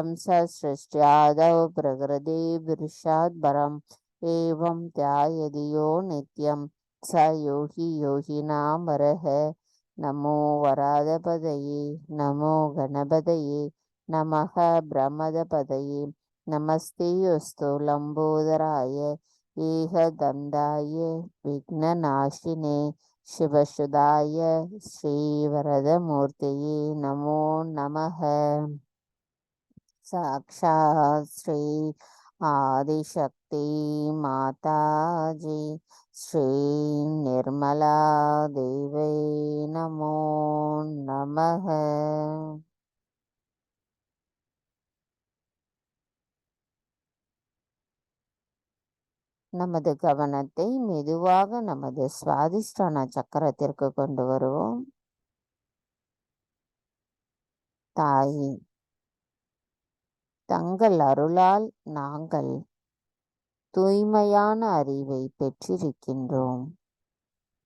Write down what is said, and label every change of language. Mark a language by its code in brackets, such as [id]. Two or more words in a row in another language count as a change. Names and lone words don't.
[sa] ससृष्ट्यादौ प्रकृतिपुरुषाद्परम् एवं ध्यायति यो नित्यं स योगी योगिनामरः नमो वरादपदये नमो गणपतये नमः ब्रह्मदपदये नमस्ते अस्तु लम्बोदराय एकदन्ताय विघ्ननाशिने शिवसुदाय श्रीवरदमूर्तये नमो नमः साक्षात् श्री आदिशक्ति माताजी श्री निर्मला देवी नमो नमः [ta] நமது கவனத்தை மெதுவாக நமது சுவாதிஷ்டான சக்கரத்திற்கு கொண்டு வருவோம். தாயே, தங்கள் அருளால் நாங்கள் தூய்மையான அறிவை பெற்றிருக்கின்றோம்.